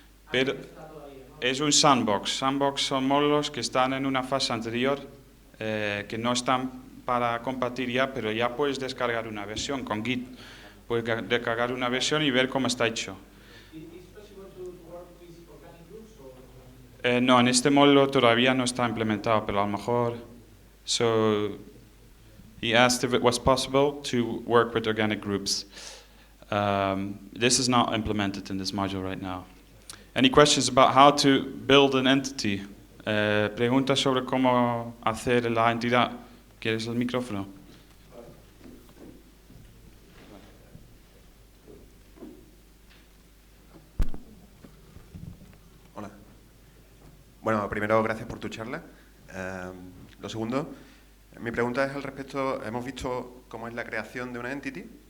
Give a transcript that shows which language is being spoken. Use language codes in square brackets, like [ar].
[es] Pero es un sandbox. Sandbox son módulos que están en una fase anterior, que no están para compartir ya, pero ya puedes descargar una versión con Git. Puedes descargar una versión y ver cómo está hecho. No, en este módulo todavía no está implementado, pero a lo mejor. [en] So, he asked if it was possible to work with organic groups. This is not implemented in this module right now. Any questions about how to build an entity? [es] Preguntas sobre cómo hacer la entidad. ¿Quieres el micrófono? Bueno, primero, gracias por tu charla. Lo segundo, mi pregunta es al respecto, hemos visto cómo es la creación de una entity.